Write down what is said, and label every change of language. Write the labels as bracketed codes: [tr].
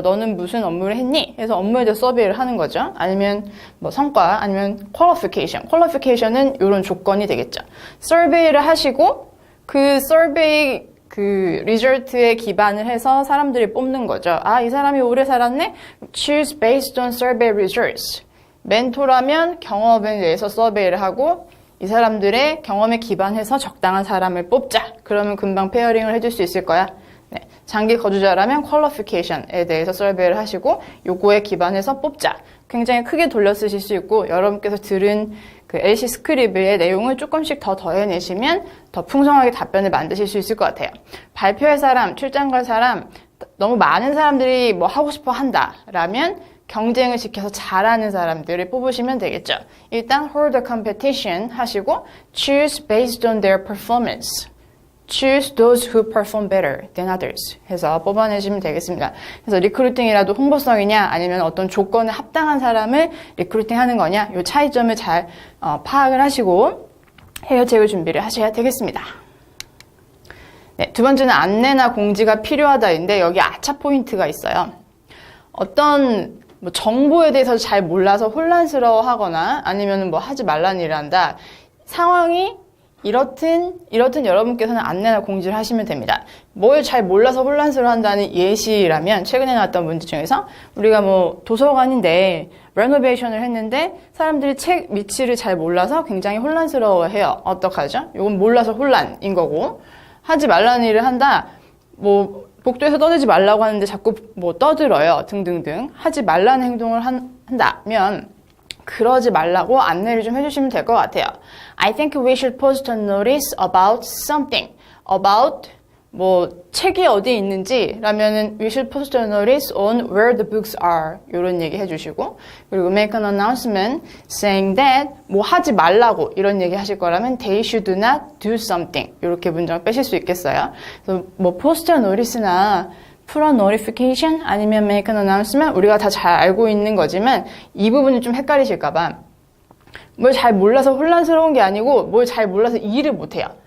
[ko] 너는 무슨 업무를 했니? 해서 업무에 대해서 서베이를 하는 거죠. 아니면 뭐 성과 아니면 퀄리피케이션은 이런 조건이 되겠죠. 서베이를 하시고 그 서베이 그 리절트에 기반을 해서 사람들이 뽑는 거죠. 아, 이 사람이 오래 살았네? [en] Choose based on survey results. [ko] 멘토라면 경험에 대해서 서베이를 하고 이 사람들의 경험에 기반해서 적당한 사람을 뽑자. 그러면 금방 페어링을 해줄 수 있을 거야. 네. 장기 거주자라면 퀄리피케이션에 대해서 서베이를 하시고 요거에 기반해서 뽑자. 굉장히 크게 돌려 쓰실 수 있고 여러분께서 들은 그 LC 스크립의 내용을 조금씩 더 더해내시면 더 풍성하게 답변을 만드실 수 있을 것 같아요. 발표할 사람, 출장 갈 사람, 너무 많은 사람들이 뭐 하고 싶어 한다라면 경쟁을 지켜서 잘하는 사람들을 뽑으시면 되겠죠. 일단 [en] hold a competition [ko] 하시고 [en] choose based on their performance. Choose those who perform better than others [ko] 해서 뽑아내시면 되겠습니다. 그래서 리크루팅이라도 홍보성이냐 아니면 어떤 조건에 합당한 사람을 리크루팅하는 거냐 이 차이점을 잘 파악을 하시고 해결책을 준비를 하셔야 되겠습니다. 네, 두 번째는 안내나 공지가 필요하다인데 여기 아차 포인트가 있어요. 어떤 뭐 정보에 대해서 잘 몰라서 혼란스러워하거나 아니면 뭐 하지 말라는 일을 한다. 상황이 이렇든 여러분께서는 안내나 공지를 하시면 됩니다. 뭘 잘 몰라서 혼란스러워한다는 예시라면 최근에 나왔던 문제 중에서 우리가 뭐 도서관인데 레노베이션을 했는데 사람들이 책 위치를 잘 몰라서 굉장히 혼란스러워해요. 어떡하죠? 이건 몰라서 혼란인 거고 하지 말라는 일을 한다. 뭐 복도에서 떠들지 말라고 하는데 자꾸 뭐 떠들어요. 등등등. 하지 말라는 행동을 한다면 그러지 말라고 안내를 좀 해주시면 될 것 같아요. [en] I think we should post a notice about something. About [ko] 뭐 책이 어디에 있는지 라면은 [en] we should post a notice on where the books are. [ko] 이런 얘기 해주시고 그리고 [en] make an announcement saying that [ko] 뭐 하지 말라고 이런 얘기 하실 거라면 [en] they should not do something. [ko] 이렇게 문장을 빼실 수 있겠어요. 그래서 뭐 [en] post a notice [ko] 나 [en] put a notification [ko] 아니면 [en] make an announcement [ko] 우리가 다 잘 알고 있는 거지만 이 부분이 좀 헷갈리실까봐 뭘 잘 몰라서 혼란스러운 게 아니고 뭘 잘 몰라서 이해를 못해요.